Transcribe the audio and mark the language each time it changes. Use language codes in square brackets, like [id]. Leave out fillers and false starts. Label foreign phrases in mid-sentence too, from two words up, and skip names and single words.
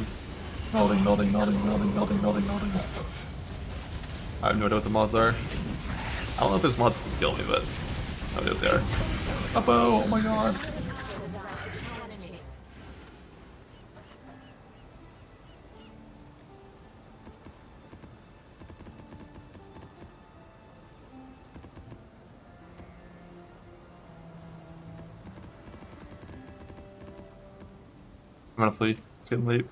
[no] Melding, melding, melding, melding, melding, melding, melding. [en] I have no idea what the mods are. I don't know if there's mods that can kill me, but I know what they are. A bow! Oh my god! I'm gonna flee. It's getting late.